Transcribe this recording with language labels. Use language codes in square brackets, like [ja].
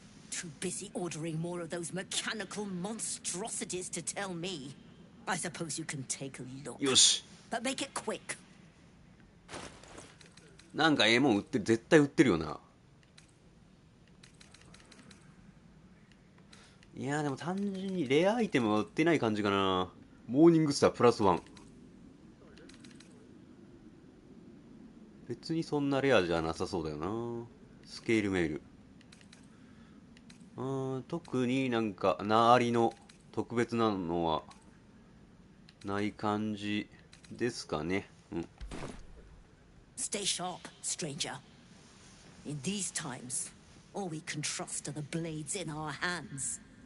[en] Too busy ordering more of those mechanical monstrosities to tell me. I suppose you can take a look. [ja] よし。 [en] But make it quick. [ja] なんかええもん売ってる、絶対売ってるよな。いやーでも単純にレアアイテムは売ってない感じかな。モーニングスタープラス1。別にそんなレアじゃなさそうだよな。スケールメール。特になんかナーリの特別なのはない感じですかね。うん。 [en] Stay sharp, stranger. In these times, all we can trust are the blades in our hands.